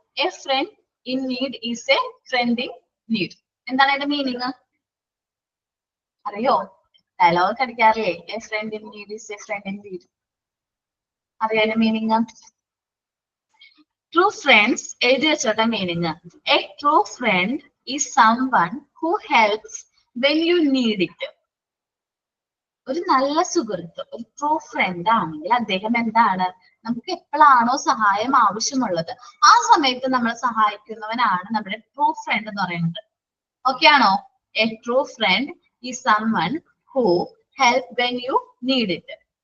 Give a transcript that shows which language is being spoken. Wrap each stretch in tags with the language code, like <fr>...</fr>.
<en>A friend in need is a friend in need.</en> <ml>എന്താണ് അതിന്റെ meaning അറിയോ? Dialogue അടിക്കാറില്ലേ?</ml> <en>A friend in need is a friend in need.</en> <ml>അറിയോ അതിന്റെ meaning? True friends എഴുതി വെച്ചോട്ടെ meaning.</ml> <en>A true friend is someone who helps when you need it.</en> <ml>ഒരു നല്ല സുഹൃത്ത്, ഒരു ട്രൂ ഫ്രണ്ട് ആണെങ്കിൽ അദ്ദേഹം എന്താണ്, നമുക്ക് എപ്പോഴാണോ സഹായം ആവശ്യമുള്ളത് ആ സമയത്ത് നമ്മളെ സഹായിക്കുന്നവനാണ് നമ്മുടെ ട്രൂ ഫ്രണ്ട് എന്ന് പറയുന്നത്. ഓക്കെ ആണോ?</ml> <en>A true friend is someone who help when you need it.</en>